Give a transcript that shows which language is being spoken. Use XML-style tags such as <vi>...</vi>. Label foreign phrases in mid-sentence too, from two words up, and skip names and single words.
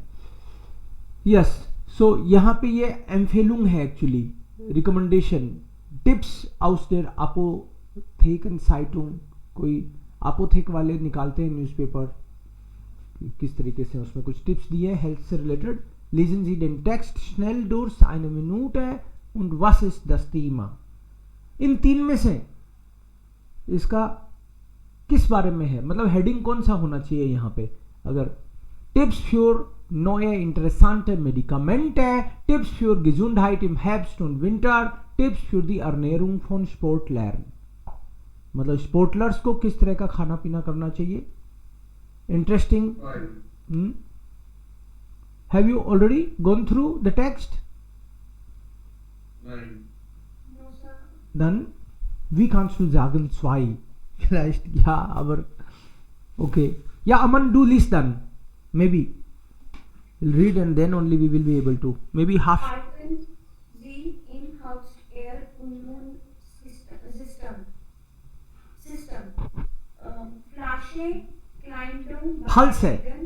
<hi>यस. सो यहाँ पे ये एम्फेलुंग है एक्चुअली.</hi> <en>recommendation, tips</en> <de>aus der Apotheken Zeitung.</de> <hi>कोई अपोथेक वाले निकालते हैं न्यूज़पेपर, किस तरीके से उसमें कुछ टिप्स दिए हैं हेल्थ से रिलेटेड.</hi> <de>Lesen Sie den Text schnell durch eine Minute und was ist das Thema?</de> <hi>इन 3 में से इसका किस बारे में है, मतलब हेडिंग कौन सा होना चाहिए यहाँ पे.</hi> <de>अगर टिप्स für neue interessante Medikamente, टिप्स für Gesundheit im Herbst und Winter, टिप्स für die Ernährung von Sportlern.</de> <hi>मतलब स्पोर्टलर्स को किस तरह का खाना पीना करना चाहिए. इंटरेस्टिंग.</hi> <en>Have you already gone through the text?</en> <de>Nein.</de> <en>No, sir.</en> <de>Dann, wie kannst du sagen 2? Vielleicht, ja, aber okay. Ja, Aman, du liest dann.</de> <en>Maybe. We'll read and then only we will be able to. Maybe half.</en> <de>Halten Sie im Haus Air System.</de> <en>false Vegan.</en>